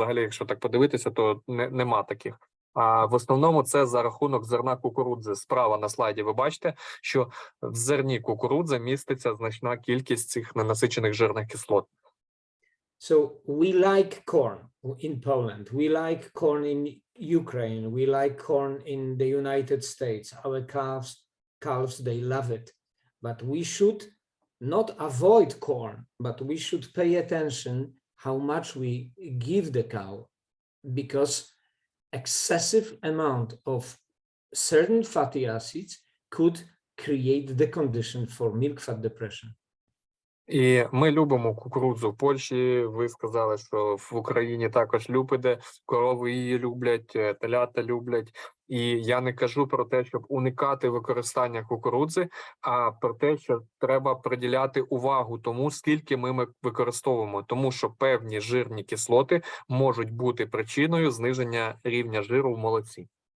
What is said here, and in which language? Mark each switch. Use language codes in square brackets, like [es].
[uk] Взагалі, якщо так подивитися, то нема таких. А в основному це за рахунок зерна кукурудзи. Справа на слайді ви бачите, що в зерні кукурудзи міститься значна кількість цих ненасичених жирних кислот. [en] So we like corn in Poland, we like corn in Ukraine, we like corn in the United States. Our calves, they love it. But we should not avoid corn, but we should pay attention how much we give the cow, because excessive amount of certain fatty acids could create the condition for milk fat depression. [uk] І ми любимо кукурудзу в Польщі. Ви сказали, що в Україні також любите, корови її люблять, телята люблять. І я не кажу про те, щоб уникати використання кукурудзи, а про те, що треба приділяти увагу тому, скільки ми використовуємо, тому що певні жирні кислоти можуть бути причиною зниження рівня жиру в молоці.